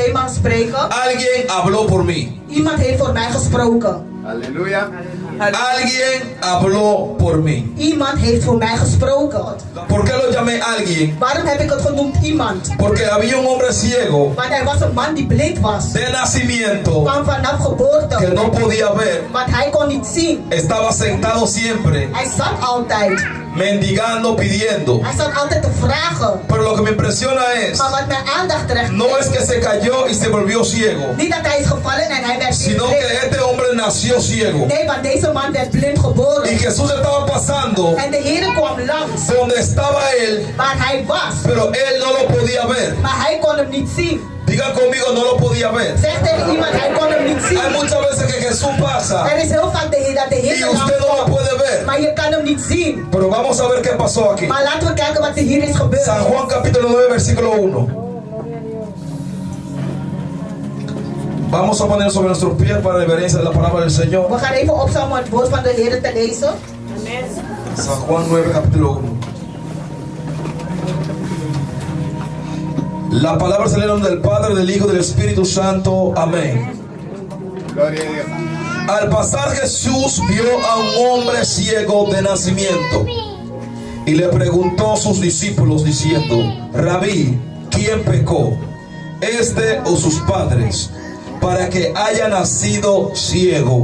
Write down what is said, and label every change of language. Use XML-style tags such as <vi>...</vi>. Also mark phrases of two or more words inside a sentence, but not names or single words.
<nl>spreken.</nl> <es>Alguien habló por mí.</es> <nl>Iemand heeft voor mij gesproken.</nl> <es>Aleluya. Alguien habló por mí.</es> <nl>Iemand heeft voor mij gesproken.</nl> <es>¿Por qué lo llamé alguien?</es> <nl>Waarom heb ik het genoemd iemand?</nl> <es>Porque había un hombre ciego</es> <nl>Want er was een man die blind was.</nl> <es>de nacimiento</es> <nl>Van vanaf</nl> <es>que</es> <nl>geboorte.</nl> <es>no podía ver.</es> <nl>Want hij kon niet zien.</nl> <es>Estaba sentado siempre,</es> <nl>Hij zat altijd.</nl> <es>mendigando, pidiendo.</es> <nl>Hij zat altijd te vragen.</nl> <es>Pero lo que me impresiona es,</es> <nl>Maar wat mijn aandacht trekt,</nl> <es>no es que se cayó y se volvió ciego,</es> <nl>niet dat hij is gevallen en hij werd</nl> <es>sino</es> <nl>blind.</nl> <es>que este hombre nació ciego.</es> <nl>Nee, want deze man werd blind</nl> <es>Y</es> <nl>geboren.</nl> <es>Jesús estaba pasando</es> <nl>En de Heer kwam langs</nl> <es>donde estaba él,</es> <nl>waar hij was.</nl> <es>pero él no lo podía ver.</es> <nl>Maar hij kon hem niet zien.</nl> <es>Diga conmigo, no lo podía ver.</es> <nl>Zeg tegen iemand, hij kon hem niet zien.</nl> <es>Hay muchas veces que Jesús pasa</es> <nl>Er is heel vaak dat de Heer</nl> <es>y</es> <nl>langs</nl> <es>usted no lo</es> <nl>komt.</nl> <es>puede ver.</es> <nl>Maar je kan hem niet zien.</nl> <es>Pero vamos a ver qué pasó aquí.</es> <nl>Maar laten we kijken wat er hier is gebeurd.</nl> <es>San Juan capítulo 9 versículo 1. Vamos a poner sobre nuestros pies para reverencia de la palabra del Señor.</es> <nl>We gaan even opstaan om het woord van de Heer te lezen.</nl> <es>San Juan 9 capítulo 1. La palabra es el nombre del Padre, del Hijo y del Espíritu Santo. Amén. Gloria a Dios. Al pasar Jesús vio a un hombre ciego de nacimiento y le preguntó a sus discípulos diciendo: Rabí, ¿quién pecó, este o sus padres, para que haya nacido ciego?</es>